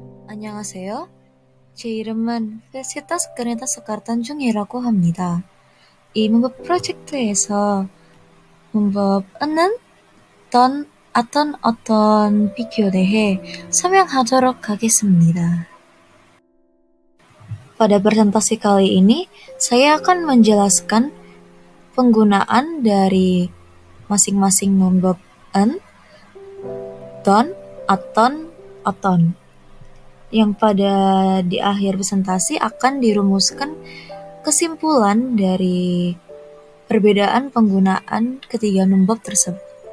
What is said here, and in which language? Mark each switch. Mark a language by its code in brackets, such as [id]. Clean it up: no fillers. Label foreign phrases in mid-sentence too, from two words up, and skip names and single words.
[ko] 안녕하세요. 제 이름은 페시타스 그네타 스카르탄중이라고 합니다. 이 문법 프로젝트에서 문법은 어떤 비교에 대해 설명하도록 하겠습니다. [id] Pada presentasi kali ini, saya akan menjelaskan penggunaan dari masing-masing verb en, don, aton, oton, yang pada di akhir presentasi akan dirumuskan kesimpulan dari perbedaan penggunaan ketiga verb tersebut.